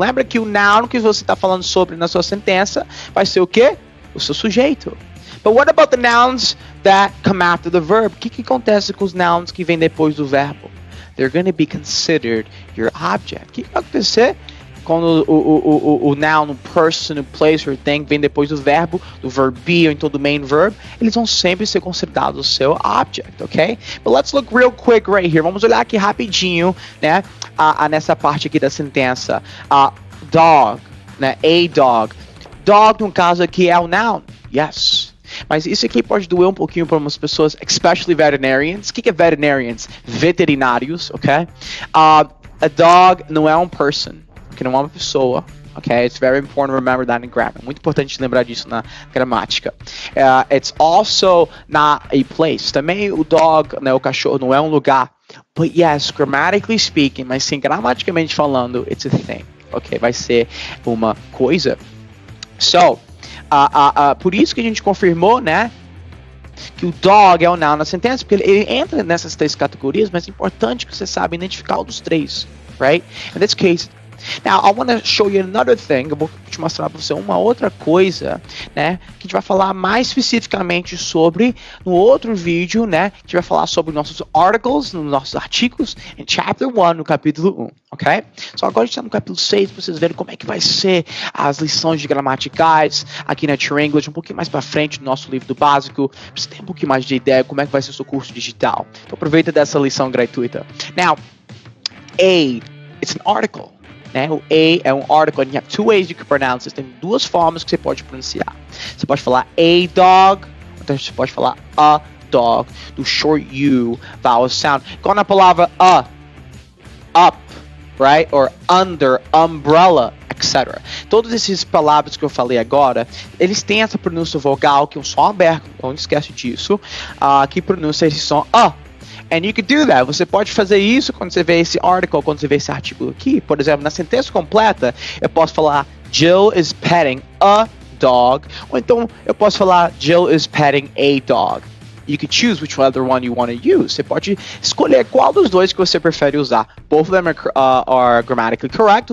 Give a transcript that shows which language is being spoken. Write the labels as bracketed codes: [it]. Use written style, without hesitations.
[pt] Lembra que o noun que você está falando sobre na sua sentença vai ser o quê? O seu sujeito. [en] But what about the nouns that come after the verb? [pt] O que acontece com os nouns que vêm depois do verbo? [en] They're going to be considered your object. [pt] O que vai acontecer quando o noun, o person, o place, or thing vem depois do verbo be, ou então do main verb? Eles vão sempre ser considerados o seu object, ok? [en] But let's look real quick right here. [pt] Vamos olhar aqui rapidinho, né? Nessa parte aqui da sentença. Dog, né? A dog. Dog, no caso aqui, é o noun. Yes. Mas isso aqui pode doer um pouquinho para algumas pessoas, [en] especially veterinarians. [pt] O que é veterinarians? Veterinários, ok? A dog não é um person, que não é uma pessoa, ok? [en] It's very important to remember that in grammar. [pt] Muito importante lembrar disso na gramática. [en] It's also not a place. [pt] Também o dog, né, o cachorro, não é um lugar. [en] But yes, grammatically speaking, [pt] mas sim, gramaticamente falando, [en] it's a thing, [pt] ok? Vai ser uma coisa. So, por isso que a gente confirmou, né, que o dog é o noun na sentença, porque ele entra nessas três categorias, mas é importante que você saiba identificar um dos três, right? [en] In this case, now I want to show you another thing. [pt] Eu vou te mostrar para você uma outra coisa, né, que a gente vai falar mais especificamente sobre no outro vídeo, né? A gente vai falar sobre nossos articles, nos nossos artigos, em Chapter 1, no capítulo 1, ok? Só agora a gente está no capítulo 6, para vocês verem como é que vai ser as lições de gramaticais aqui na TrueEnglish, um pouquinho mais para frente do nosso livro do básico, para você ter um pouquinho mais de ideia como é que vai ser o seu curso digital. Então aproveita dessa lição gratuita. [en] Now, it's an article. [pt] Né? O a é um article, [en] and you have two ways you can pronounce it. [pt] Tem duas formas que você pode pronunciar. Você pode falar a dog, ou então você pode falar a dog, do [en] short U vowel sound. [pt] Igual na palavra up, right? [en] Or under, umbrella, etc. [pt] Todas essas palavras que eu falei agora, eles têm essa pronúncia vogal, que é um som aberto, não esquece disso, que pronuncia esse som a. [en] And you can do that. [pt] Você pode fazer isso quando você vê esse article, quando você vê esse artigo aqui. Por exemplo, na sentença completa, eu posso falar [en] Jill is petting a dog. [pt] Ou então, eu posso falar [en] Jill is petting a dog. You can choose which other one you want to use. [pt] Você pode escolher qual dos dois que você prefere usar. [en] Both of them are grammatically correct.